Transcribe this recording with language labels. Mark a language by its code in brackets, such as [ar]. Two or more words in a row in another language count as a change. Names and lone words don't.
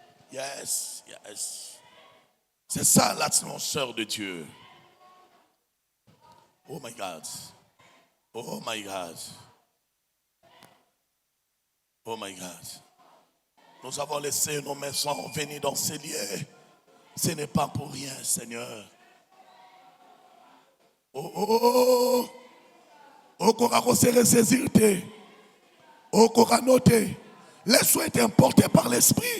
[en] Yes, yes. [fr] C'est ça l'atmosphère de Dieu. [en] Oh my God. Oh my God. Oh my God. [fr] Nous avons laissé nos maisons venir dans ces lieux. Ce n'est pas pour rien, Seigneur. Oh, oh, oh. Oh, qu'on se ressaisir. Oh, qu'on noter. Laisse-toi être emporté par l'Esprit.